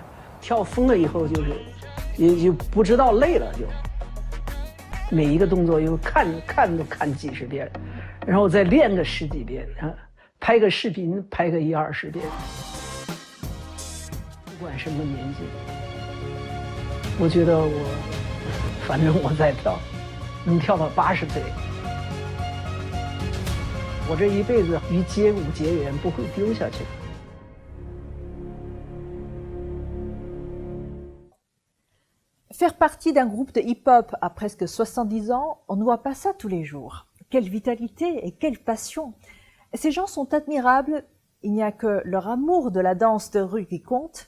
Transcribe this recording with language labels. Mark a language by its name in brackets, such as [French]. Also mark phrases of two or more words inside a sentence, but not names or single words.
[Chinese] 跳疯了以后，就是也就不知道累了，就每一个动作又看都看几十遍，然后再练个10几遍啊，拍个视频拍个1、20遍。不管什么年纪，我觉得反正我在跳，能跳到80岁，我这一辈子与街舞结缘，不会丢下去。 [French] Faire partie d'un groupe de hip-hop à presque 70 ans, on ne voit pas ça tous les jours. Quelle vitalité et quelle passion! Ces gens sont admirables, il n'y a que leur amour de la danse de rue qui compte.